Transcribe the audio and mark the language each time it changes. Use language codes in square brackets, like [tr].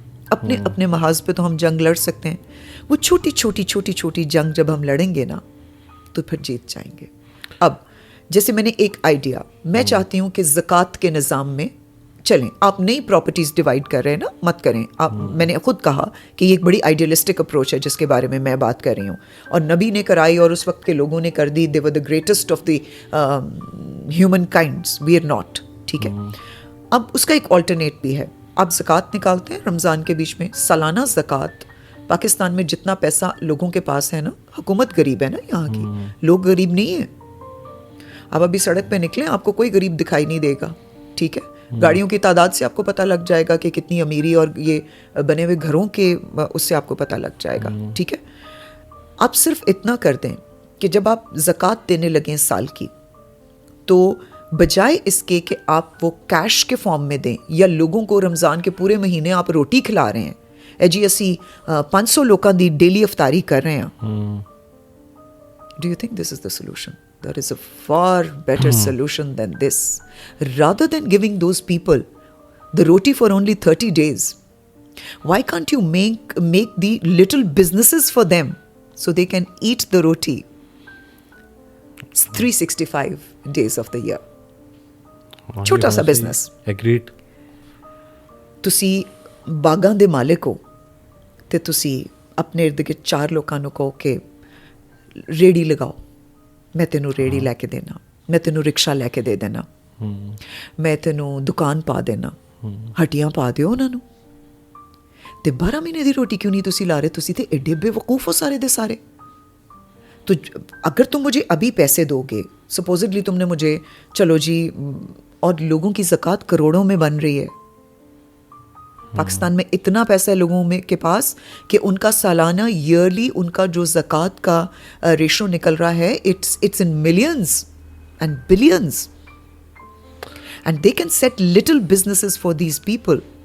[ur] اپنے اپنے محاذ پہ تو ہم جنگ لڑ سکتے ہیں, وہ چھوٹی چھوٹی چھوٹی چھوٹی جنگ جب ہم لڑیں گے نا تو پھر جیت جائیں گے. اب جیسے میں نے ایک آئیڈیا, میں چاہتی ہوں کہ زکوٰۃ کے نظام میں چلیں. آپ نئی پراپرٹیز ڈیوائڈ کر رہے ہیں نا, مت کریں آپ. میں نے خود کہا کہ یہ ایک بڑی آئیڈیلسٹک اپروچ ہے جس کے بارے میں بات کر رہی ہوں, اور نبی نے کرائی اور اس وقت کے لوگوں نے کر دی. [en] They were the greatest of the human kinds, we are not. [ur] ٹھیک ہے, اب اس کا ایک آلٹرنیٹ بھی ہے. آپ زکوٰۃ نکالتے ہیں رمضان کے بیچ میں, سالانہ زکوٰۃ. پاکستان میں جتنا پیسہ لوگوں کے پاس ہے نا, حکومت غریب ہے نا یہاں کی, لوگ غریب نہیں ہیں. آپ ابھی سڑک پہ نکلیں, آپ کو کوئی غریب دکھائی نہیں دے گا. ٹھیک ہے, گاڑیوں کی تعداد سے آپ کو پتہ لگ جائے گا کہ کتنی امیری, اور یہ بنے ہوئے گھروں کے اس سے آپ کو پتہ لگ جائے گا. ٹھیک ہے, آپ صرف اتنا کر دیں کہ جب آپ زکوٰۃ دینے لگیں سال کی, تو بجائے اس کے کہ آپ وہ کیش کے فارم میں دیں, یا لوگوں کو رمضان کے پورے مہینے آپ روٹی کھلا رہے ہیں, جی [pa] اسی 500 لوگوں دی [ur] ڈیلی افطاری کر رہے ہیں. [en] Do you think this is the solution? There is a far better solution than this. Rather than giving those people the roti for only 30 days, why can't you make the little businesses for them so they can eat the roti 365 days of the year? [ur] چھوٹا سا business. [en] Agreed. [pa] تسی باغاں دے مالک ہو تے تسی اپنے ارد گرد 4 لوکاں نوں کہو کہ ریڑی لگاؤ, میں تینوں ریڑی لے کے دینا, میں تینوں رکشا لے کے دے دینا, میں تینوں دکان پا دینا, ہٹیاں پا دیو انہاں نوں. تے 12 مہینے دی روٹی کیوں نہیں تسی لا رہے؟ تسی تے ایڈے بے وقوف ہو سارے دے سارے. [ur] تو اگر تم مجھے ابھی پیسے دو گے, سپوزڈلی تم نے مجھے, چلو جی, اور لوگوں کی زکوٰۃ کروڑوں میں بن رہی ہے. پاکستان میں اتنا پیسہ ہے لوگوں میں کے پاس کہ ان کا سالانہ ایئرلی ان کا جو زکوٰۃ کا ریشو نکل رہا ہے, [en] It's in millions and billions, and they can set little businesses for these people.